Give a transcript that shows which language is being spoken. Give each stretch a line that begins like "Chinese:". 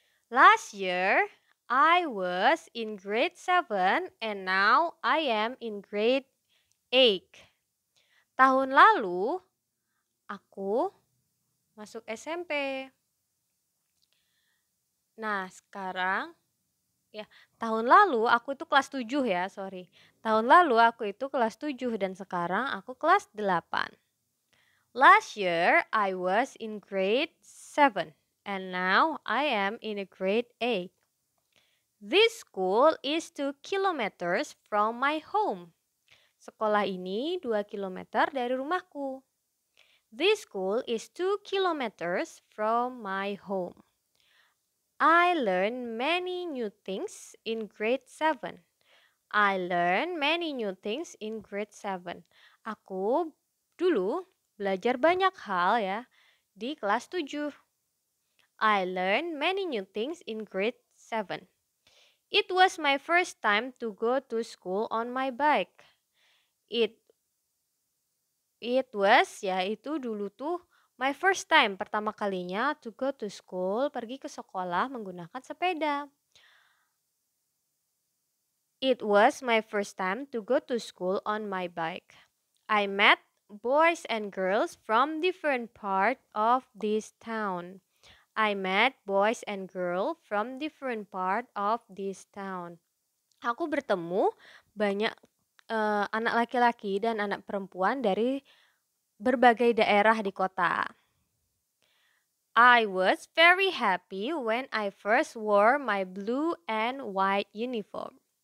English: Last year I was in grade 7 and now I am in grade 8.
Indonesian: Tahun lalu aku masuk SMP. Nah, sekarang ya, tahun lalu aku itu kelas 7 ya, sorry. Tahun lalu aku itu kelas 7 dan sekarang aku kelas 8.
English: Last year I was in grade 7 and now I am in a grade 8. This school is 2 kilometers from my home.
Indonesian: Sekolah ini 2 kilometer dari rumahku.
English: This school is 2 kilometers from my home. I learned many new things in grade 7. I learned many new things in grade 7.
Indonesian: Aku dulu belajar banyak hal ya di kelas 7.
English: I learned many new things in grade 7. It was my first time to go to school on my bike. It was
Indonesian: ya itu dulu tuh
English: my first time
Indonesian: pertama kalinya
English: to go to school,
Indonesian: pergi ke sekolah menggunakan sepeda.
English: It was my first time to go to school on my bike. I met boys and girls from different part of this town. I met boys and girls from different part of this town.
Indonesian: Aku bertemu banyak anak laki-laki dan anak perempuan dari berbagai daerah di kota.
English: I was very happy when I first wore my blue and white uniform.